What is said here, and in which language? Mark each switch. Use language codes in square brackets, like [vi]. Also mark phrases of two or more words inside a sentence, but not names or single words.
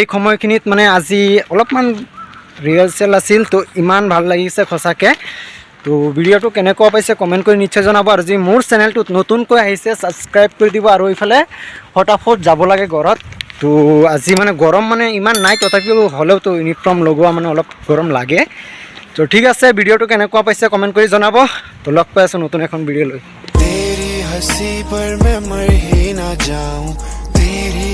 [as] সময়খিনিত মানে আজি অলপমান ৰিহাৰ্চেল আছিল তো ইমান ভাল লাগিছে সঁচাকৈ তো ভিডিঅ'টো কেনেকুৱা পাইছে কমেণ্ট কৰি নিশ্চয় জনাব আৰু যি মোৰ চেনেলটোত নতুনকৈ আহিছে ছাবস্ক্ৰাইব কৰি দিব আৰু এইফালে ফটাফট যাব লাগে ঘৰত তো আজি মানে গৰম মানে ইমান নাই তথাপিও হ'লেও তো ইউনিফৰ্ম লগোৱা মানে অলপ গৰম লাগে তো ঠিক আছে ভিডিঅ'টো কেনেকুৱা পাইছে কমেণ্ট কৰি জনাব তো লগ পাই আছোঁ নতুন এখন ভিডিঅ' লৈ [hi] तेरी हंसी पर मैं मर ही ना जाऊं तेरी